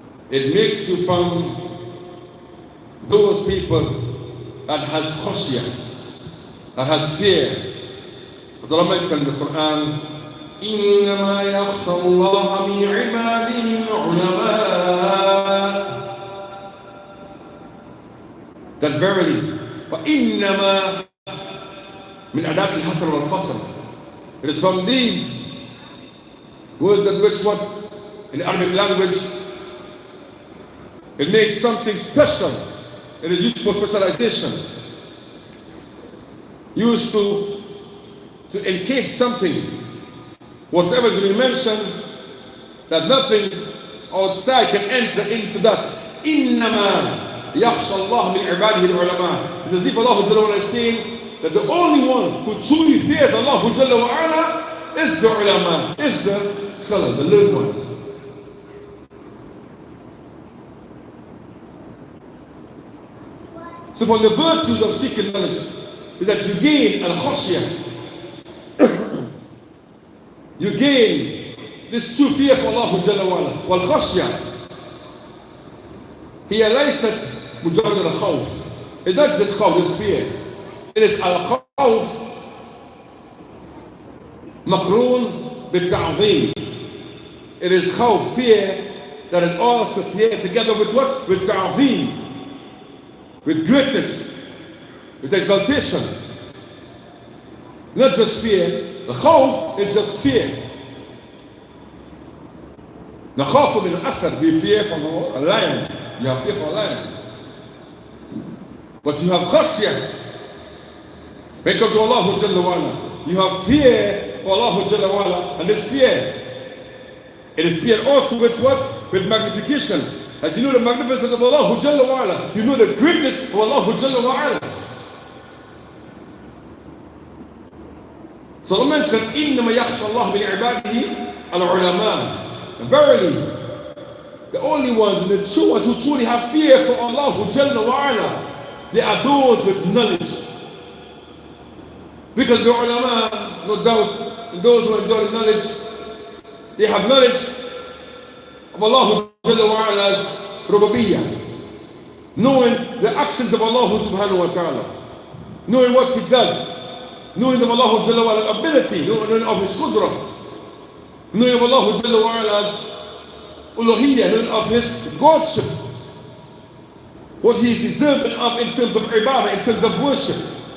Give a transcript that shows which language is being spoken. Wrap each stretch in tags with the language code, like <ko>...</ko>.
<en>It makes you from those people that has khashiyah, that has fear. As Allah mentioned in the Quran,</en> <ar>إنما يخشى الله من عباده العلماء.</ar> <en>That verily,</en> <ar>وإنما من أداة الحصر والقصر.</ar> <en>It is from these words that which what in the Arabic language it makes something special. It is used for specialization. Used to encase something. Whatever is being mentioned, that nothing outside can enter into that.</en> <ar>إِنَّمَا يَخْشَى اللَّهَ مِنْ عِبَادِهِ الْعُلَمَاءِ.</ar> <en>It's as if Allah Jalla wa Ala is saying that the only one who truly fears Allah Jalla wa Ala is the ulama, is the scholars, the learned ones. So from the virtues of seeking knowledge is that you gain al-khashiyah. You gain this true fear for Allah Jalla wa Ala.</en> <ar>Wal-khashiyah هي ليست مجرد الخوف.</ar> <en>It's not just khawf, it's fear. It is al-khawf</en> <ar>مقرون بالتعظيم.</ar> <en>It is khawf, fear, that is also paired together with what? With ta'zim. With greatness, with exaltation. Not just fear. The khawf is just fear. Nakhafu min al-asad, we fear from a lion. You have fear for a lion. But you have khashiyah. When you come to Allah Jalla wa Ala, you have fear for Allah Jalla wa Ala. And this fear, it is fear also with what? With magnification. And you know the magnificence of Allah Jalla wa Ala. You know the greatness of Allah Jalla wa Ala. So Allah mentioned,</en> <ar>إِنَّمَا يَخْشَى اللَّهَ مِنْ عِبَادِهِ الْعُلَمَاء.</ar> <en>Verily, the only ones, the true ones who truly have fear for Allah Jalla wa Ala, they are those with knowledge. Because the ulama, no doubt, and those who enjoy knowledge, they have knowledge of Allah Jalla wa Ala's rububiyyah, knowing the actions of Allah subhanahu wa ta'ala, knowing what He does, knowing of Allah Jalla wa Ala's ability, knowing of His qudra, knowing of Allah Jalla wa Ala's uluhiyyah, knowing of His Godship, what He is deserving of in terms of ibadah, in terms of worship.</en>